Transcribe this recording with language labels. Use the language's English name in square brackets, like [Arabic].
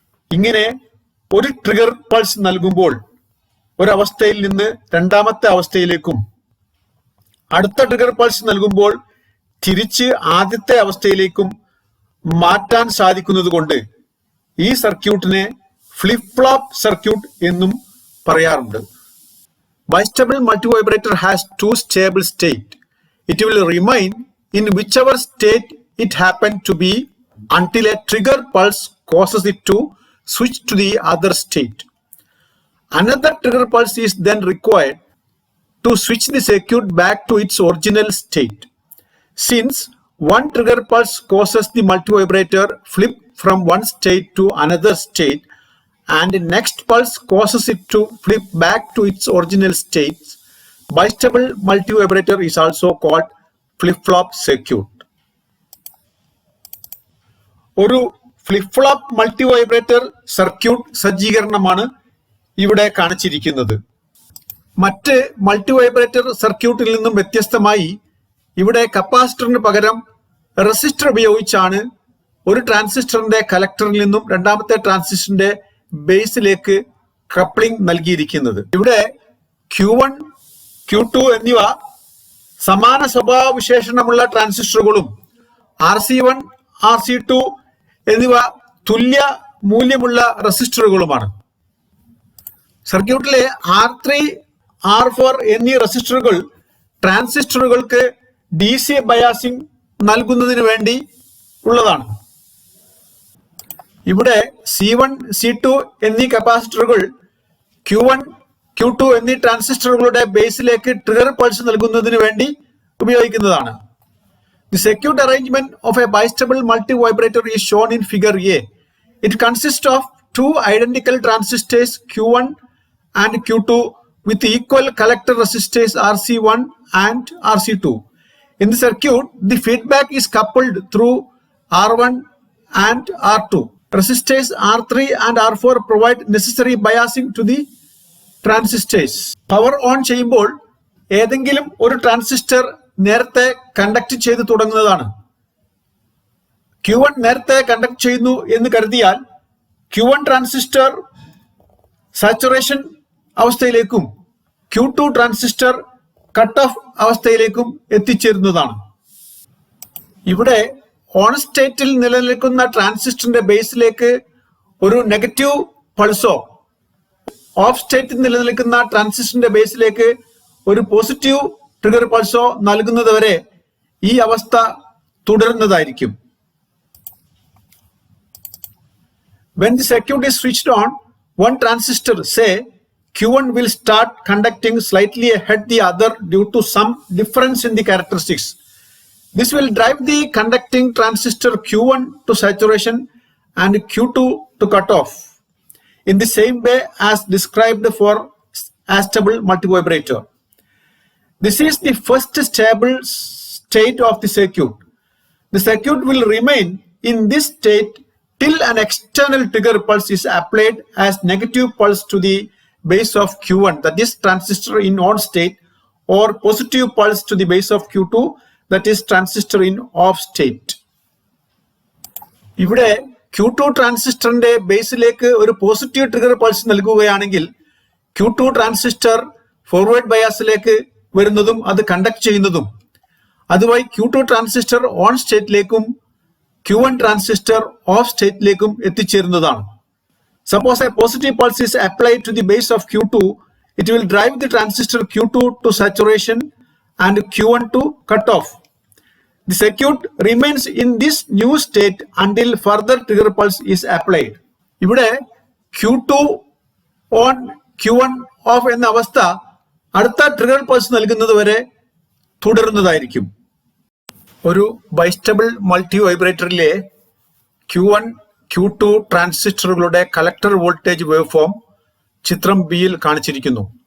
[Malayalam] ഇങ്ങനെ ഒരു trigger pulse നൽകുമ്പോൾ ഒരവസ്ഥയിൽ നിന്ന് രണ്ടാമത്തെ അവസ്ഥയിലേക്കും, അടുത്ത ട്രിഗർ പൾസ് നൽകുമ്പോൾ തിരിച്ച് ആദ്യത്തെ അവസ്ഥയിലേക്കും മാറ്റാൻ സാധിക്കുന്നത് കൊണ്ട് ഈ സർക്യൂട്ടിനെ ഫ്ലിപ്പ് ഫ്ലോപ്പ് സർക്യൂട്ട് എന്നും പറയാറുണ്ട്. [English] Bistable multivibrator has two stable state. It will remain in whichever state it happened to be until a trigger pulse causes it to switch to the other state. Another trigger pulse is then required to switch the circuit back to its original state. Since one trigger pulse causes the multivibrator flip from one state to another state, and the next pulse causes it to flip back to its original state, bistable multivibrator is also called flip-flop circuit. [Malayalam] ഒരു flip flop multivibrator circuit സജ്ജീകരണമാണ് ഇവിടെ കാണിച്ചിരിക്കുന്നത്. മറ്റ് multivibrator സർക്യൂട്ടിൽ നിന്നും വ്യത്യസ്തമായി ഇവിടെ കപ്പാസിറ്ററിന് പകരം റെസിസ്റ്റർ ഉപയോഗിച്ചാണ് ഒരു ട്രാൻസിസ്റ്ററിന്റെ കലക്ടറിൽ നിന്നും രണ്ടാമത്തെ ട്രാൻസിസ്റ്ററിന്റെ ബേസിലേക്ക് കപ്ലിംഗ് നൽകിയിരിക്കുന്നത്. ഇവിടെ Q1, Q2 എന്നിവ സമാന സ്വഭാവവിശേഷണമുള്ള ട്രാൻസിസ്റ്ററുകളും RC1, RC2 എന്നിവ തുല്യ മൂല്യമുള്ള റെസിസ്റ്ററുകളുമാണ്. സർക്യൂട്ടിലെ R3, R4 എന്നീ റെസിസ്റ്ററുകൾ ട്രാൻസിസ്റ്ററുകൾക്ക് DC ബയാസിംഗ് നൽകുന്നതിന് വേണ്ടി ഉള്ളതാണ്. ഇവിടെ C1, C2 എന്നീ കപ്പാസിറ്ററുകൾ Q1, Q2 എന്നീ ട്രാൻസിസ്റ്ററുകളുടെ ബേസിലേക്ക് ട്രിഗർ പൾസ് നൽകുന്നതിന് വേണ്ടി ഉപയോഗിക്കുന്നതാണ്. [English] The circuit arrangement of a bistable multivibrator is shown in figure A. It consists of two identical transistors Q1 and Q2 with equal collector resistors RC1 and RC2. In the circuit, the feedback is coupled through R1 and R2. Resistors R3 and R4 provide necessary biasing to the transistors. [Malayalam] Power on ചെയ്യുമ്പോൾ ഏതെങ്കിലും ഒരു transistor നേരത്തെ conduct ചെയ്ത് തുടങ്ങുന്നതാണ്. Q1 നേരത്തെ conduct ചെയ്യുന്നു എന്ന് കരുതിയാൽ Q1 transistor saturation അവസ്ഥയിലേക്കും Q2 transistor cut off അവസ്ഥയിലേക്കും എത്തിച്ചേരുന്നതാണ്. ഇവിടെ ഓൺ സ്റ്റേറ്റിൽ നിലനിൽക്കുന്ന ട്രാൻസിസ്റ്ററിന്റെ ബേസിലേക്ക് ഒരു നെഗറ്റീവ് പൾസോ, ഓഫ് സ്റ്റേറ്റിൽ നിലനിൽക്കുന്ന ട്രാൻസിസ്റ്ററിന്റെ ബേസിലേക്ക് ഒരു പോസിറ്റീവ് ട്രിഗർ പൾസോ നൽകുന്നതുവരെ ഈ അവസ്ഥ തുടരുന്നതായിരിക്കും. [English] When the circuit is switched on, one transistor, say Q1 will start conducting slightly ahead the other due to some difference in the characteristics. This will drive the conducting transistor Q1 to saturation and Q2 to cutoff in the same way as described for astable multivibrator. This is the first stable state of the circuit. The circuit will remain in this state till an external trigger pulse is applied as negative pulse to the base of Q1, that is transistor in on state, or positive pulse to the base of Q2, that is transistor in off state. [Malayalam] ഇവിടെ Q2 ട്രാൻസിസ്റ്ററിന്റെ ബേസിലേക്ക് ഒരു positive trigger pulse നൽകുകയാണെങ്കിൽ Q2 transistor forward ബയാസിലേക്ക് വരുന്നതും അത് conduct ചെയ്യുന്നതും അതുവഴി Q2 transistor on സ്റ്റേറ്റിലേക്കും Q1 transistor off സ്റ്റേറ്റിലേക്കും എത്തിച്ചേരുന്നതാണ്. [English] Suppose a positive pulse is applied to the base of Q2, it will drive the transistor Q2 to saturation and Q1 to cutoff. The circuit remains in this new state until further trigger pulse is applied. [Malayalam] ഇവിടെ Q2 on Q1 off എന്ന അവസ്ഥ അടുത്ത trigger pulse നൽകുന്നത് വരെ തുടരുന്നതായിരിക്കും. ഒരു ബൈസ്റ്റബിൾ multi വൈബ്രേറ്ററിലെ Q1 Q2 ട്രാൻസിസ്റ്ററുകളുടെ collector voltage wave form ചിത്രം ബിയിൽ കാണിച്ചിരിക്കുന്നു.